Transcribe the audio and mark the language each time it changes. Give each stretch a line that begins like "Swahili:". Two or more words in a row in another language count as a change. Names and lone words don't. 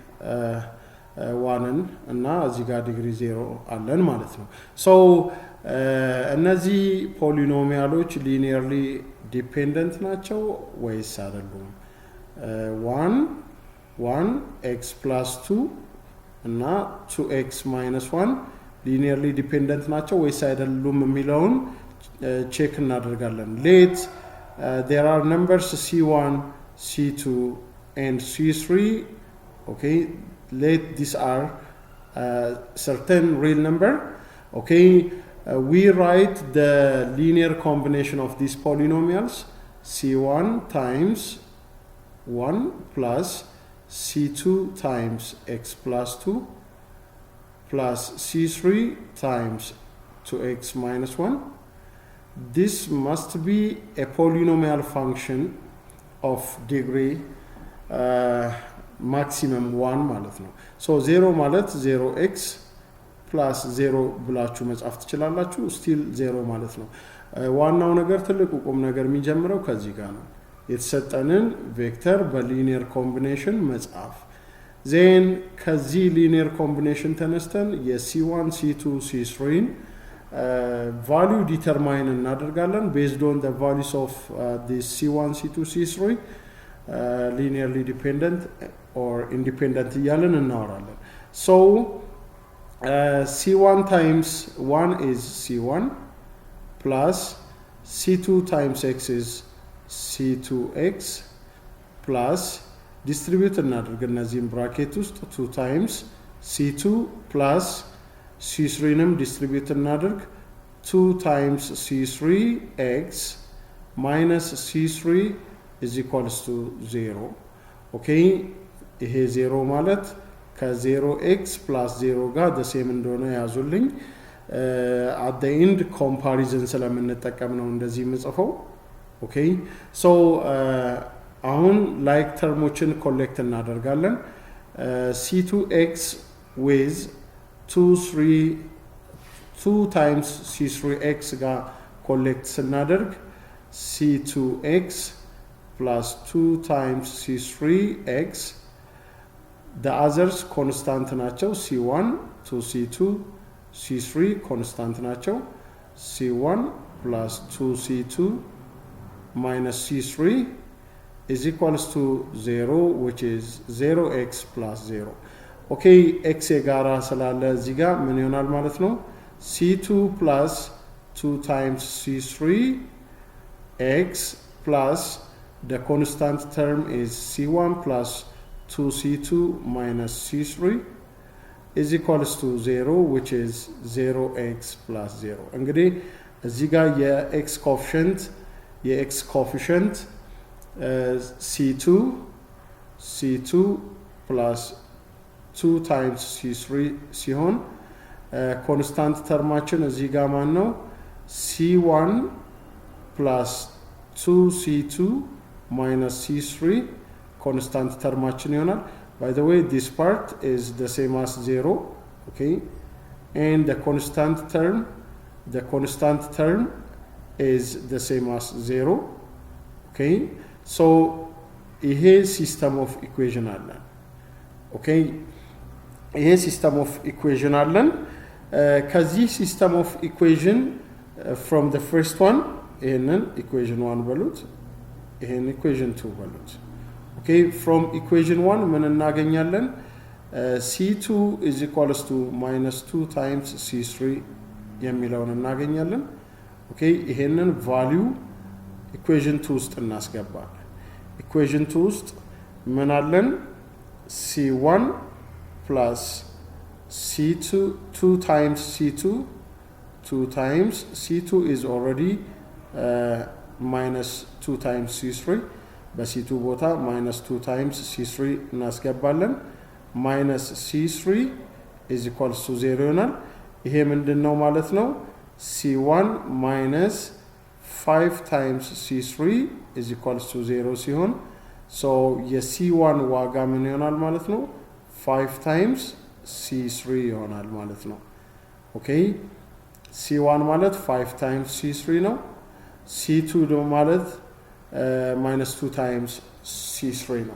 Amharic: 1 እና እዚህ ጋር degree 0 አለን ማለት ነው so እነዚህ ፖሊኖሚያሎች
English: linearly dependent
Amharic: ናቸው ወይስ አይደሉም 1
English: x plus 2
Amharic: እና
English: 2x minus 1 linearly dependent
Amharic: ናቸው ወይስ አይደሉም የሚለውን ቼክ
English: እናደርጋለን let there are numbers c1 c2 and c3 okay let these are certain real number okay we write the linear combination of these polynomials c1 times 1 plus c2 times x plus 2 plus c3 times 2x minus 1 this must be a polynomial function of degree
Amharic: maximum 1 ማለት ነው so 0 ማለት
English: 0x plus 0
Amharic: ብላችሁ መጻፍ ትችላላችሁ still 0 ማለት ነው ዋናው ነገር ትልቁ ቁም ነገር የሚጀምረው ከዚህ ጋር ነው የተሰጠንን ቬክተር በሊኒየር ኮምቢኔሽን መጻፍ then ከዚህ ሊኒየር ኮምቢኔሽን ተነስተን የc1 c2 c3
English: value determine
Amharic: እናደርጋለን
English: based on the values of this c1 c2 c3 linearly dependent or independent
Amharic: እያለን እናወራለን so
English: c1 times 1 is c1 plus c2 times x is c2x plus distribute
Amharic: እናደርግ እነዚህን ብራኬት ውስጥ
English: 2 times c2 plus c3
Amharic: ንም distribute እናደርግ
English: 2 times c3x minus c3 is equals to 0 okay
Amharic: ይሄ 0 ማለት ከ0x
English: plus 0
Amharic: ጋር
English: the same
Amharic: እንደሆነ ያዙልኝ
English: at the end comparison
Amharic: ስለምንጠቀም ነው እንደዚህ የምጽፈው
English: okay so
Amharic: አሁን like termoችን ኮሌክት እናደርጋለን
English: c2x with 2 times c3x
Amharic: ጋር ኮሌክት ስናደርግ
English: c2x plus 2 times c3x the others constant
Amharic: ናቸው
English: c1 to c2 c3 constant ናቸው c1 plus 2c2 minus c3 is equals to 0 which is 0x plus 0 okay x
Amharic: የጋራ ስላለ እዚህ ጋር ምን ይሆናል ማለት ነው
English: c2 plus 2 times c3 x plus the constant term is C1 plus 2C2 minus C3 is equals to 0, which is 0x plus 0.
Amharic: እንግዲህ እዚህ ጋር የx coefficient
English: C2 plus 2 times C3
Amharic: ሲሆን constant terማችን እዚህ ጋር ማን ነው
English: C1 plus 2C2 minus C3
Amharic: constant terማችን ይሆናል.
English: By the way, this part is the same as 0, okay? And the constant term is the same as 0, okay? So, here system of equation aለን, okay? Here system of equation aለን. ከዚህ system of equation from the first one,
Amharic: ይሄንን equation 1 በሉት, ይሄን equation 2 በሉት.
English: Okay, from equation 1
Amharic: ምን እናገኛለን?
English: C2 is equals to minus 2 times C3
Amharic: የሚለውን እናገኛለን. Okay, ይሄንን
English: value equation 2
Amharic: ውስጥ እናስገባለን. equation 2 ውስጥ ምን አለን?
English: C1 plus C2 2 times C2 2 times C2 is already minus 2 times C3
Amharic: በC2 ቦታ
English: minus 2 times C3
Amharic: እናስገባለን.
English: minus C3 is equals to 0 ይሆናል.
Amharic: ይሄ ምንድነው ማለት ነው?
English: C1 minus 5 times C3 is equals to 0
Amharic: ሲሆን so የC1 ዋጋ ምን ይሆናል ማለት ነው?
English: 5 times C3
Amharic: ይሆናል ማለት ነው.
English: okay C1 ማለት 5 times C3 ነው.
Amharic: C2 ደግሞ ማለት
English: minus 2 times C3
Amharic: ነው.